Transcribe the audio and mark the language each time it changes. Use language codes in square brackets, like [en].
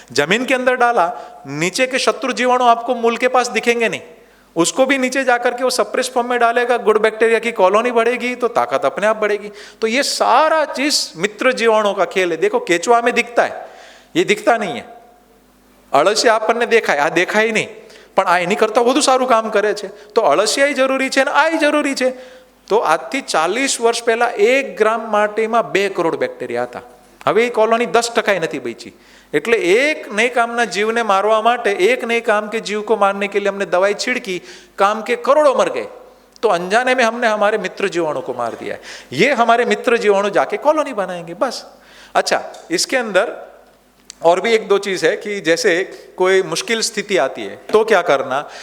[hi] जमीन के अंदर डाला, नीचे के शत्रु जीवाणु आपको मूल के पास दिखेंगे नहीं, उसको भी नीचे जाकर के वो सप्रेस फॉर्म में डालेगा, गुड बैक्टीरिया की कॉलोनी बढ़ेगी तो ताकत अपने आप बढ़ेगी। तो ये सारा चीज मित्र जीवाणुओं का खेल है। देखो, केचुआ में दिखता है, ये दिखता नहीं है। अळसिया आपने देखा है, आ देखा ही नहीं, [gu] પણ આ એની કરતા વધુ સારું કામ કરે છે। તો અળસિયાઈ જરૂરી છે ને આઈ જરૂરી છે। તો આજથી 40 વર્ષ પહેલા 1 ગ્રામ માટીમાં 2 કરોડ બેક્ટેરિયા હતા। હવે એ કોલોની 10% નથી બચી। એટલે એક નए કામના જીવને મારવા માટે, [hi] એક नए काम के जीव को मारने के लिए हमने दवाई छिड़की, काम के करोड़ों मर गए। तो अनजाने में हमने हमारे मित्र जीवाणु को मार दिया है। ये हमारे मित्र जीवाणु जाके कॉलोनी बनाएंगे, बस। अच्छा, इसके अंदर और भी 1-2 चीज है कि जैसे कोई मुश्किल स्थिति आती है तो क्या करना।